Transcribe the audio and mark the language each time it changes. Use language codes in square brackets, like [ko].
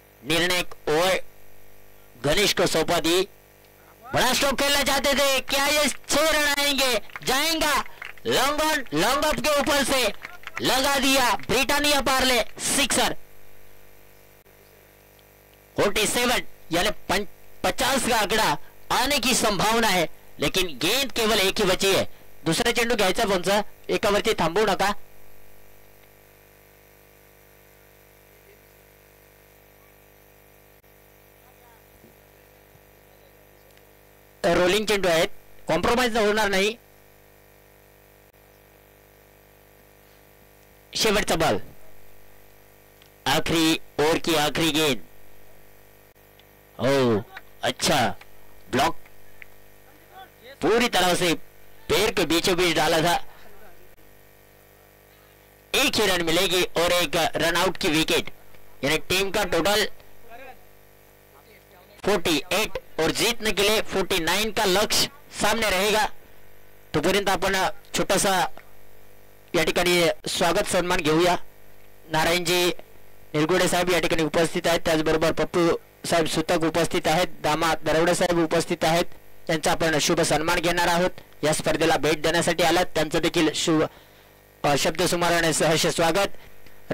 [hi] निर्णायक ओवर गणेश को सौंपा दी. बड़ा स्ट्रोक खेलना चाहते थे, क्या ये 6 रन आएंगे? जाएगा. लॉन्ग ऑन लॉन्ग अप के ऊपर से लगा दिया ब्रिटानिया पार्ले. 6 47 यानी 50 का आंकड़ा आने की संभावना है, लेकिन गेंद केवल एक ही बची है. [mr] दुसरा चेंडू घ्यायचा कोणचा? एकावरती थांबू नका. रोलिंग चेंडू आहेत, कॉम्प्रोमाइज होणार नाही. शेवटचा बॉल, [hi] आखिरी ओवर की आखिरी गेंद. ओ अच्छा, ब्लॉक पूरी तरह से पैर के बीचों बीच डाला था। एक ही रन मिलेगी और एक रन आउट की विकेट, यानी टीम का टोटल 48 और जीतने के लिए 49 का लक्ष्य सामने रहेगा। [mr] तोपर्यंत आपण छोटासा या ठिकाणी स्वागत सन्मान घेऊया। नारायणजी निरगुडे साहेब या ठिकाणी उपस्थित आहेत, त्याचबरोबर पप्पू साहेब सुतक उपस्थित आहेत, दामा दरवडे साहेब उपस्थित आहेत, त्यांचा आपण शुभ सन्मान घेणार आहोत। या स्पर्धेला भेट देण्यासाठी आलात त्यांचं देखील शुभ शब्द सुमाराने सहर्ष स्वागत।